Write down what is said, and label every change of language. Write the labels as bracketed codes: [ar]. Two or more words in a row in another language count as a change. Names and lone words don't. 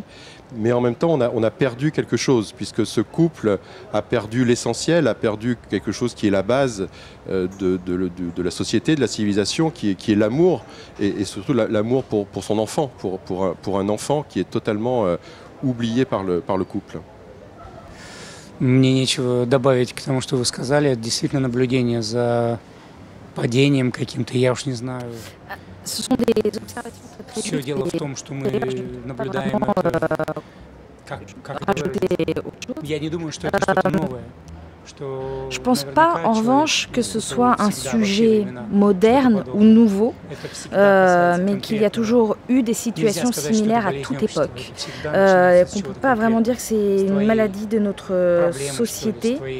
[fr] Mais en même temps, on a perdu quelque chose, puisque ce couple a perdu l'essentiel, a perdu quelque chose qui est la base de la société, de la civilisation, qui est l'amour, et surtout l'amour pour son enfant, pour un enfant qui est totalement oublié par le couple. [ru] Мне нечего добавить к тому, что вы сказали. Это действительно наблюдение за падением каким-то, я уж не знаю. [fr] Ce sont des observations très [ru] Все дело в том, что мы наблюдаем это как я не думаю, что это что-то новое. [fr] Je ne pense pas, en revanche, que ce soit un sujet moderne ou nouveau, mais qu'il y a toujours eu des situations similaires à toute époque. On ne peut pas vraiment dire que c'est une maladie de notre société.